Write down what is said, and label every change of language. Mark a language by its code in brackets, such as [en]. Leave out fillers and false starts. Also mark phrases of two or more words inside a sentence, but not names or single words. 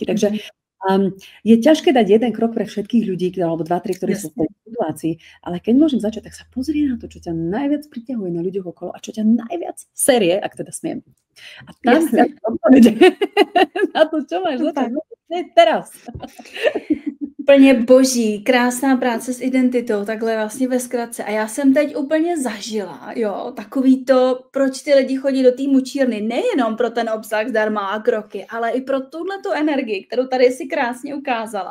[sk] Takže je ťažké dať jeden krok pre všetkých ľudí, alebo 2-3, ktorí sú v tej situácii, ale keď môžem začať, tak sa pozri na to, čo ťa najviac priťahuje na ľuďoch okolo a čo ťa najviac série, ak teda smiem. A tam na to, čo máš začať teraz. [cs] Úplně boží, krásná práce s identitou, takhle vlastně ve zkratce. A já jsem teď úplně zažila, jo, takový to, proč ty lidi chodí do týmu čírny, nejenom pro ten obsah zdarma a kroky, ale i pro tuhletu energii, kterou tady si krásně ukázala.